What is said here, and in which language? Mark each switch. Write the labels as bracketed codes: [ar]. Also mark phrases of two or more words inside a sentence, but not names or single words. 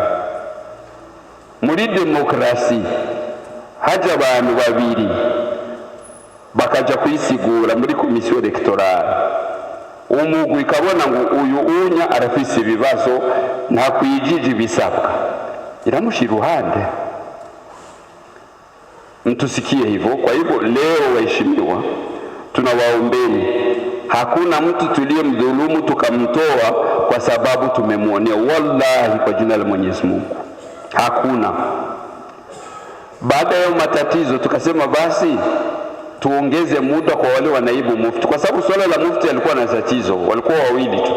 [rn] Muri demokrasi haja abantu babiri bakaja kwisigura muri komisiyo electorale, umugwi ikabona ngo uyu unya arafise ibibazo nta kwijiji bisabwa, iramushira uruhande. [sw] Mtusikie hivyo. Kwa hivyo leo, waheshimiwa, tunawaombeni, hakuna mtu tuliyemdhulumu tukamtoa kwa sababu tumemwonea. Wallahi, kwa jina la Mwenyezi Mungu, hakuna. Baada ya matatizo tukasema basi tuongeze muda kwa wale wa naibu mufti, kwa sababu swala la mufti alikuwa na tatizo, walikuwa wawili tu.